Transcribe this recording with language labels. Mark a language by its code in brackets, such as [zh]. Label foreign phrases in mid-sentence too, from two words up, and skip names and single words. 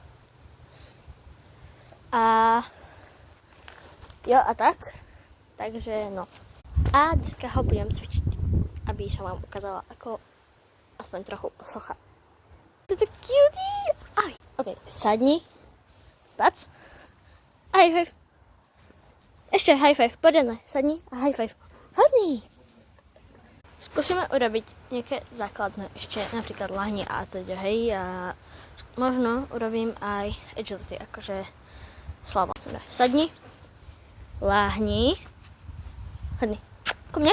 [sk] A jo a tak. Takže no. A dneska ho budem cvičiť, aby som vám ukázala, ako aspoň trochu poslucha. To je cutie! Aj. Ok, sadni. Pac. [en] High five. [sk] Ešte [en] high five, [sk] poriadne. Sadni a [en] high five. [sk] Hodný. Skúsime urobiť nejaké základné ešte, napríklad lahni a teda, hej, a možno urobím aj agility, akože slovo. Sadni, láhni, hodný. Ku mne.